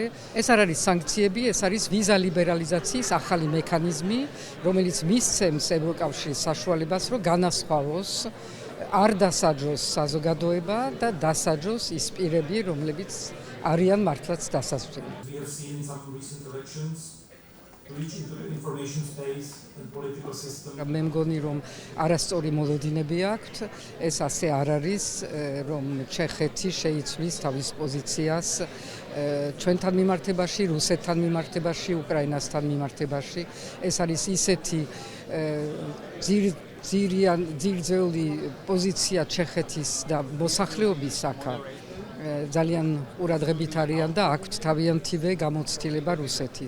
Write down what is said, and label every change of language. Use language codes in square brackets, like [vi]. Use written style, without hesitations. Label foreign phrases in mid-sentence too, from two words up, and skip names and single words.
[ka] ეს არ არის სანქციები, ეს არის ვიზა ლიბერალიზაციის ახალი მექანიზმი, რომელიც მისცემს ევროკავშირის საშუალებას, რომ განასხვავოს, არ დასაჯოს საზოგადოება და დასაჯოს ის პირები, რომლებიც არიან მართლაც დასაჯდელი. [en] we have seen some recent elections reach into the information space and political system. [ka] მე მგონი, რომ არასწორი მოლოდინები აქვთ, ეს ასე არ არის, რომ ჩეხეთი შეიცვლის თავის პოზიციას ჩვენთან მიმართებაში, რუსეთთან მიმართებაში, უკრაინასთან მიმართებაში. ეს არის ისეთი ძირძეული პოზიცია ჩეხეთის და მოსახლეობის აქა ძალიან ყურადღებით არიან და აქვთ თავიანთივე გამოცდილება რუსეთის.